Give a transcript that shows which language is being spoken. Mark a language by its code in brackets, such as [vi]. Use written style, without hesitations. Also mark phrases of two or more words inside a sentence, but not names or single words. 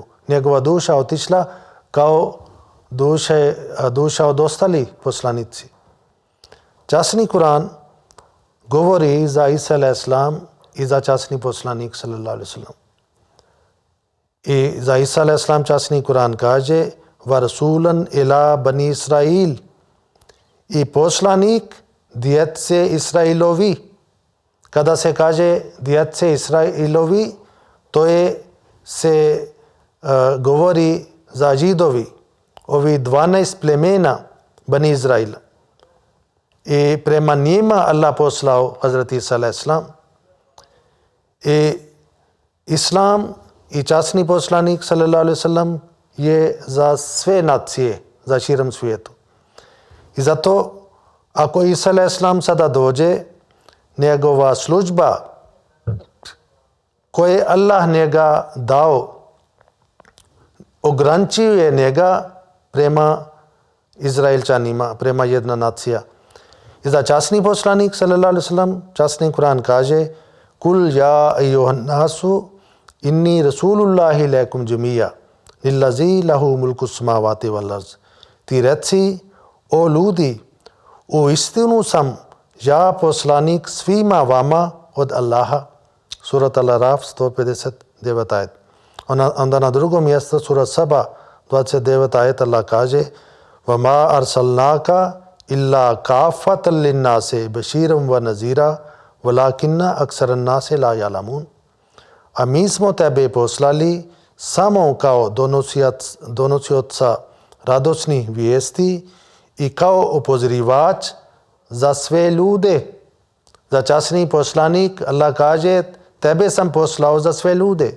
[bs] Njegova duša otišla kao duša od ostalih poslanici. Časni Kuran govori za Isa [ar] عليه السلام [bs] i za časni poslanik [ar] صلى الله عليه وسلم. [bs] I za Isa [ar] عليه السلام [bs] časni Kuran kaže: [ar] "ورسولا إلى بني إسرائيل", [bs] i poslanik djece Israilovi. Kada se kaže djece Israilovi, to je se govori za židovi, ovi 12 plemena Bani Izraila. I prema njima Allah poslao Hazreti Isa a.s. I Islam i časni poslanik [ar] صلى الله عليه وسلم [bs] je za sve nacije, za širom svijetu. I zato ako Isa a.s. sada dođe, njegova služba koje Allah njega dao ograničuje njega prema Izraelčanima, prema jedna nacija. I za časni poslanik [ar] صلى الله عليه وسلم [bs] časni Kur'an kaže: [ar] قل يا أيها الناس إني رسول الله إليكم جميعا الذي له ملك السماوات والأرض. [bs] Ti reci, o ljudi, u istinu sam ja poslanik svima vama od Allaha. Surat Al-Araf 159 ajet. Onda na drugom mjestu surat Saba 29 ajet Allah kaže: [ar] وَمَا أَرْسَلْنَاكَ إِلَّا كَافَّةً لِلنَّاسِ بَشِيرًا وَنَذِيرًا وَلَكِنَّ أَكْثَرَ النَّاسِ لَا يَعْلَمُونَ. [bs] A mi smo tebe poslali samo kao donosioca radosnih vijesti i kao upozorivač za sve ljude. Za časni poslanik Allah kaže: tebe sam poslao za sve ljude.